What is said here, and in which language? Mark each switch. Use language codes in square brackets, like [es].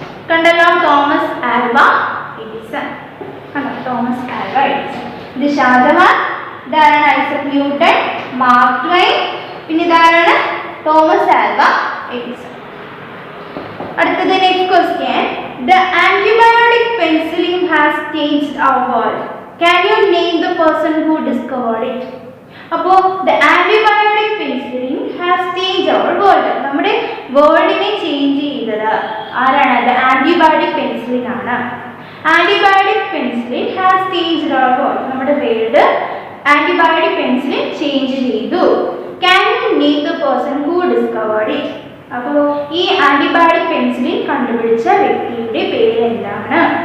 [ml] കണ്ടല്ലോ Thomas Alva Edison. Thomas Alva Edison. ഇത് ഷാജഹാൻ, ഇതാരാണ് ഐസക് ന്യൂട്ടൺ, മാർക്ക് ട്വൈൻ, പിന്നെ ഇതാരാണ് തോമസ് ആൽവ എഡിസൺ. അടുത്തത് next question. [en] The antibiotic penicillin has changed our world. Can you name the person who discovered it? [ml] അപ്പോൾ [en] the antibiotic penicillin has changed our world. [ml] നമ്മുടെ വേൾഡിനെ change ചെയ്തത് ആരാണ്? [en] The antibiotic penicillin [ml] ആണ്. [en] Antibiotic penicillin has changed our world. [ml] നമ്മുടെ world antibiotic penicillin change ചെയ്തു. [en] Can you name the person who discovered it? [ml] അപ്പോൾ ഈ antibiotic penicillin കണ്ടുപിടിച്ച വ്യക്തിയുടെ പേര് എന്താണ്?